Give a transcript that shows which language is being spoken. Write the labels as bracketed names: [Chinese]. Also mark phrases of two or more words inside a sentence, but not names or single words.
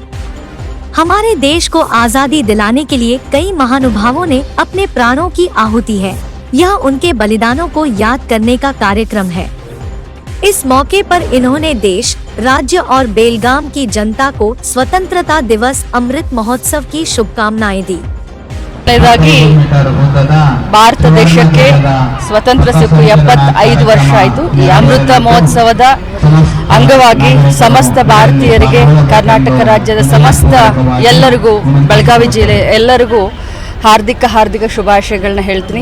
[Hindi] हमारे देश को आजादी दिलाने के लिए कई महानुभावों ने अपने प्राणों की आहुति है। यह उनके बलिदानों को याद करने का कार्यक्रम है। इस मौके पर इन्होंने देश, राज्य और बेलगाम की जनता को स्वतंत्रता दिवस अमृत महोत्सव की शुभकामनाएं दी। [Kannada] ಭಾರತ ದೇಶಕ್ಕೆ ಸ್ವತಂತ್ರ ಸಿಕ್ಕು 75 ವರ್ಷ ಆಯಿತು. ಈ ಅಮೃತ ಮಹೋತ್ಸವದ ಅಂಗವಾಗಿ ಸಮಸ್ತ ಭಾರತೀಯರಿಗೆ, ಕರ್ನಾಟಕ ರಾಜ್ಯದ ಸಮಸ್ತ ಎಲ್ಲರಿಗೂ, ಬೆಳಗಾವಿ ಜಿಲ್ಲೆ ಎಲ್ಲರಿಗೂ ಹಾರ್ದಿಕ ಶುಭಾಶಯಗಳನ್ನ ಹೇಳ್ತೀನಿ.